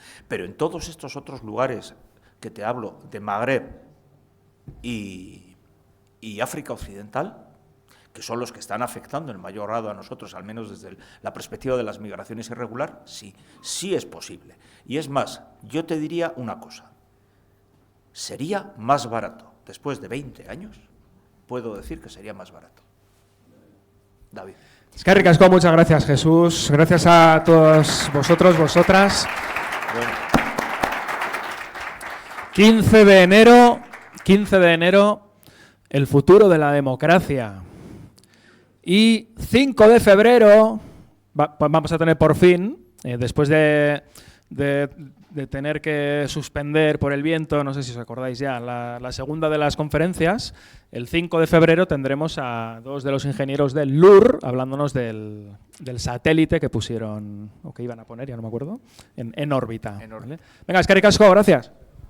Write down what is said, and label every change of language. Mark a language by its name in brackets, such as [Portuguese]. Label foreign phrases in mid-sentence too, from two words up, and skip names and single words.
[Spanish] Pero en todos estos otros lugares que te hablo de Magreb y África Occidental, que son los que están afectando en mayor grado a nosotros, al menos desde la perspectiva de las migraciones irregulares, sí es posible. Y es más, yo te diría una cosa, sería más barato, después de 20 años, puedo decir que sería más barato. David. [Basque] Eskerrik asko, [Spanish] muchas gracias, Jesús. Gracias a todos vosotros, vosotras. Bueno. 15 de enero, el futuro de la democracia. Y 5 de febrero, vamos a tener por fin, después de tener que suspender por el viento, no sé si os acordáis ya, la segunda de las conferencias, el 5 de febrero tendremos a 2 de los ingenieros del LUR hablándonos del satélite que pusieron, o que iban a poner, ya no me acuerdo, en órbita. ¿Vale? Venga, [Basque] eskerrik asko, [Spanish] gracias.